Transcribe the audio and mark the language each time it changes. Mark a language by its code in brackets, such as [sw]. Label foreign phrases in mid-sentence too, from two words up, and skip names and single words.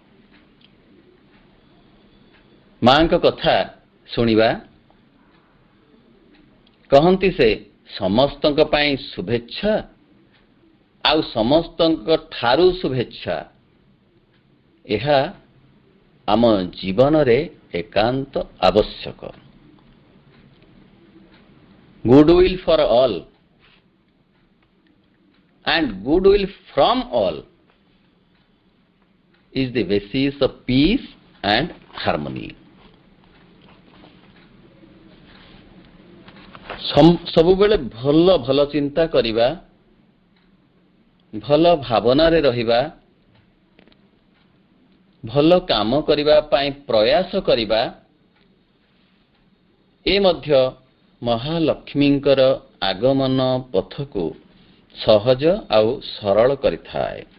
[or] ମାଙ୍କ କଥା ଶୁଣିବା। କହନ୍ତି ସେ ସମସ୍ତଙ୍କ ପାଇଁ ଶୁଭେଚ୍ଛା ଆଉ ସମସ୍ତଙ୍କ ଠାରୁ ଶୁଭେଚ୍ଛା, ଏହା ଆମ ଜୀବନରେ ଏକାନ୍ତ ଆବଶ୍ୟକ। [en] Goodwill for all and goodwill from all is the basis of peace and harmony. [or] ସବୁବେଳେ ଭଲ ଭଲ ଚିନ୍ତା କରିବା, ଭଲ ଭାବନାରେ ରହିବା, ଭଲ କାମ କରିବା ପାଇଁ ପ୍ରୟାସ କରିବା, ଏ ମଧ୍ୟ ମହାଲକ୍ଷ୍ମୀଙ୍କର ଆଗମନ ପଥକୁ ସହଜ ଆଉ ସରଳ କରିଥାଏ।